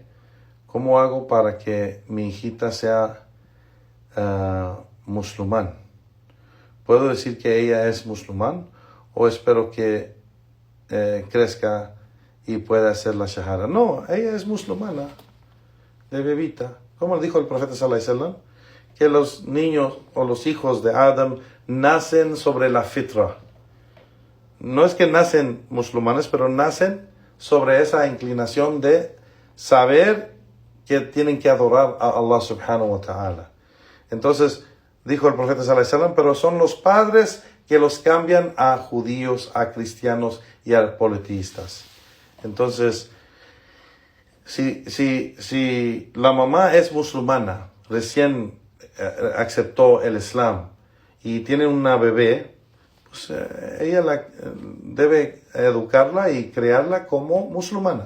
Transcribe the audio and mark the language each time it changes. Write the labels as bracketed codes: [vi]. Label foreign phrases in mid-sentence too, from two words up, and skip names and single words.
[es] ¿Cómo hago para que mi hijita sea musulmán? ¿Puedo decir que ella es musulmán o espero que crezca y pueda hacer la shahada? No, ella es musulmana de bebita. Como dijo el profeta [ar] صلى الله عليه وسلم, [es] que los niños o los hijos de Adam nacen sobre la fitra, no es que nacen musulmanes, pero nacen sobre esa inclinación de saber que tienen que adorar a Allah [ar] سبحانه وتعالى. [es] Entonces, dijo el profeta [ar] صلى الله عليه وسلم, [es] pero son los padres que los cambian a judíos, a cristianos y a politistas. Entonces, si la mamá es musulmana, recién aceptó el Islam y tiene una bebé, pues ella debe educarla y crearla como musulmana.